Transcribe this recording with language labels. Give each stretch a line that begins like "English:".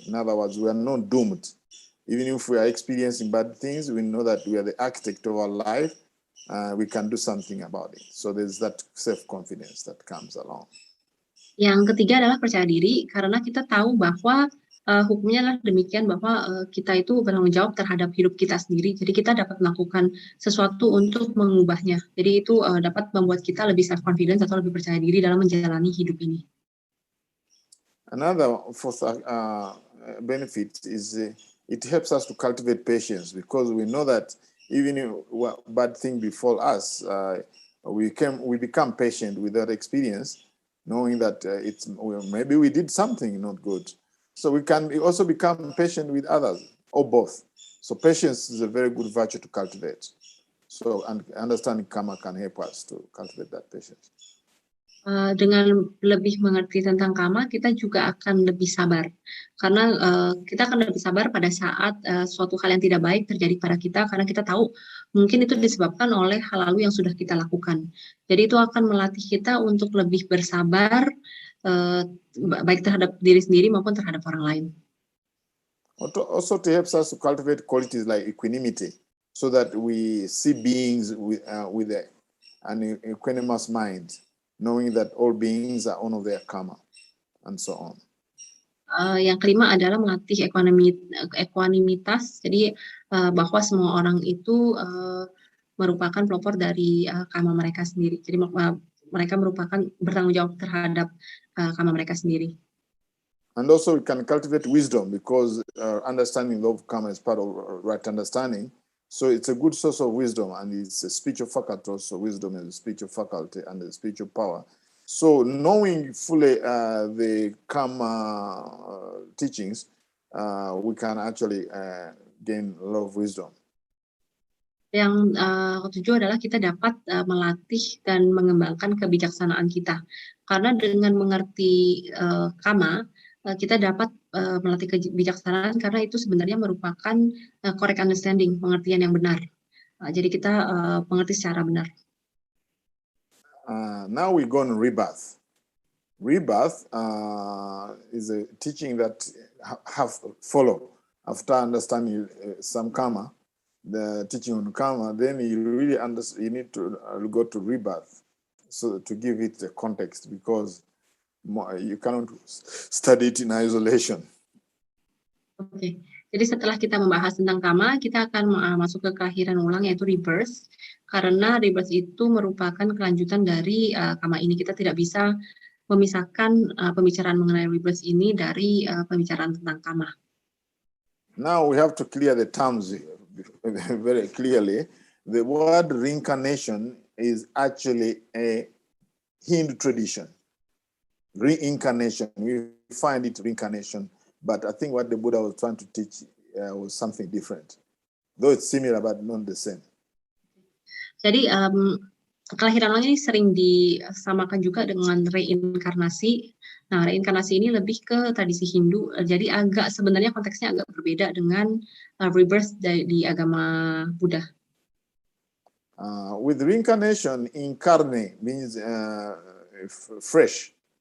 English: In other words, we are not doomed. Even if we are experiencing bad things, we know that we are the architect of our life. We can do something about it. So there's that self-confidence that comes along.
Indonesian: Yang ketiga adalah percaya diri, karena kita tahu bahwa hukumnya adalah demikian, bahwa kita itu bertanggung jawab terhadap hidup kita sendiri. Jadi kita dapat melakukan sesuatu untuk mengubahnya. Jadi itu dapat membuat kita lebih self-confidence atau lebih percaya diri dalam menjalani hidup ini.
English: Another fourth benefit is it helps us to cultivate patience, because we know that even if bad thing befall us, we become patient with that experience, knowing that maybe we did something not good. So we can also become patient with others, or both. So patience is a very good virtue to cultivate. So understanding karma can help us to cultivate that patience.
Indonesian: Dengan lebih mengerti tentang karma, kita juga akan lebih sabar. Karena kita akan lebih sabar pada saat suatu hal yang tidak baik terjadi pada kita, karena kita tahu mungkin itu disebabkan oleh hal lalu yang sudah kita lakukan. Jadi itu akan melatih kita untuk lebih bersabar, baik terhadap diri sendiri maupun terhadap orang lain.
English: Also to help us to cultivate qualities like equanimity, so that we see beings with an equanimous mind, knowing that all beings are on of their karma, and so on.
Indonesian: Yang kelima adalah melatih equanimitas, jadi bahwa semua orang itu merupakan pelopor dari karma mereka sendiri. Jadi mereka merupakan bertanggung jawab terhadap karma mereka sendiri.
English: And also we can cultivate wisdom, because understanding love karma is part of right understanding. So it's a good source of wisdom, and it's a spiritual faculty also. Wisdom is a spiritual faculty and a spiritual power. So knowing fully the karma teachings, we can actually gain a lot of wisdom.
Indonesian: Yang ketujuh adalah kita dapat melatih dan mengembangkan kebijaksanaan kita. Karena dengan mengerti karma, kita dapat melatih kebijaksanaan, karena itu sebenarnya merupakan
English: correct understanding,
Indonesian: pengertian yang benar. Jadi kita mengerti secara benar.
English: Now we go on rebirth. Rebirth is a teaching that have follow after understanding some karma, the teaching on karma, then you really understand. You need to go to rebirth, so to give it the context, because you cannot study it in isolation.
Indonesian: Oke, jadi setelah kita membahas tentang karma, kita akan masuk ke kelahiran ulang, yaitu rebirth. Karena rebirth itu merupakan kelanjutan dari karma ini. Kita tidak bisa memisahkan pembicaraan mengenai rebirth ini dari pembicaraan tentang karma.
English: Now we have to clear the terms very clearly. The word reincarnation is actually a Hindu tradition. Reincarnation, we find it reincarnation, but I think what the Buddha was trying to teach was something different. Though it's similar, but not the same.
Indonesian: Jadi kelahiran ulang ini sering disamakan juga dengan reinkarnasi. Nah, reinkarnasi ini lebih ke tradisi Hindu, jadi sebenarnya konteksnya agak berbeda dengan rebirth di agama Buddha.
English: With reincarnation, incarnate means fresh.